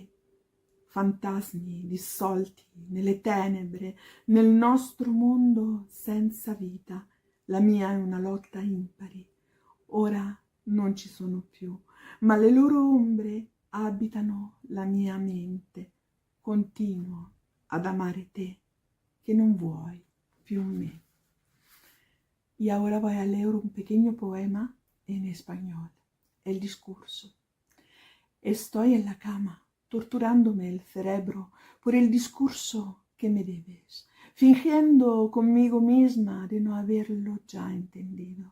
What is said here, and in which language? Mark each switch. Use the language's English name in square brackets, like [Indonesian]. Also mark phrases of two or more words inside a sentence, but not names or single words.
[Italian] Fantasmi dissolti nelle tenebre, nel nostro mondo senza vita. La mia è una lotta impari. Ora non ci sono più, ma le loro ombre abitano la mia mente. Continuo ad amare te, que no vuoi più me. [Spanish] Y ahora voy a leer un pequeño poema en español, el discurso. Estoy en la cama, torturándome el cerebro por el discurso que me debes, fingiendo conmigo misma de no haberlo ya entendido.